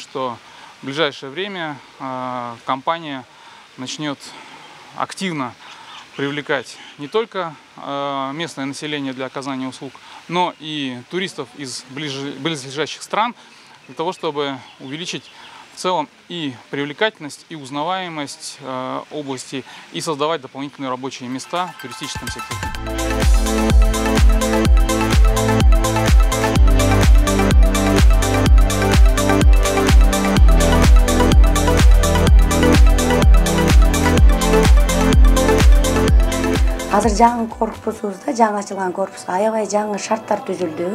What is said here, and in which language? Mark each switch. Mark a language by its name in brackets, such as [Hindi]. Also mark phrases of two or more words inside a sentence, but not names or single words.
[Russian] что в ближайшее время компания начнет активно привлекать не только местное население для оказания услуг, но и туристов из близлежащих стран, для того, чтобы увеличить в целом и привлекательность, и узнаваемость области, и создавать дополнительные рабочие места в туристическом секторе. [Kyrgyz] Азыр жаңы корпусубузда, жаңы ачылган корпуста аябай жаңы шарттар түзүлдү.